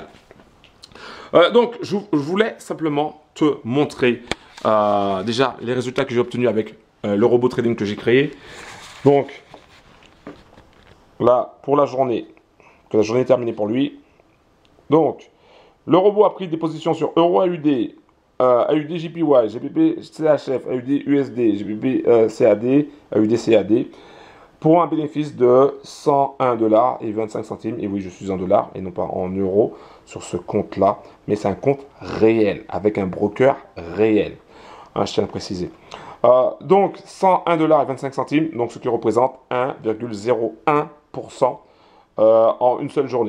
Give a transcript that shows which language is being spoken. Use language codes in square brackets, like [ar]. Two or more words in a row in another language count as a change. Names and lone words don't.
[fr] Donc, je voulais simplement te montrer déjà les résultats que j'ai obtenus avec le robot trading que j'ai créé. Donc, là, pour la journée. Que la journée est terminée pour lui. Donc, le robot a pris des positions sur Euro AUD, AUD JPY, GBP CHF, AUD USD, GBP CAD, AUD CAD, pour un bénéfice de 101 dollars et 25 centimes. Et oui, je suis en dollars et non pas en euros sur ce compte-là, mais c'est un compte réel, avec un broker réel. Hein, je tiens à préciser. Donc, 101 dollars et 25 centimes, donc ce qui représente 1,01% en une seule journée.